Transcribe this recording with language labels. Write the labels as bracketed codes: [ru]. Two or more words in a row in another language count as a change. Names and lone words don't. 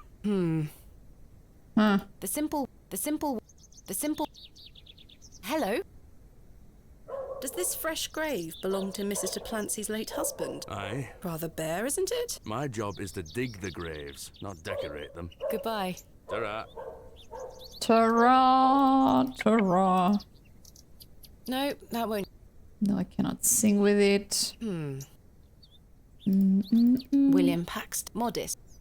[en] Huh. The simple... Hello? Does this fresh grave belong to Mrs. de Plancy's late husband? Aye. Rather bare, isn't it? My job is to dig the graves, not decorate them. Goodbye. Ta-ra. Ta-ra, ta-ra. No, that won't... No, I cannot sing with it. William Paxton. Modest.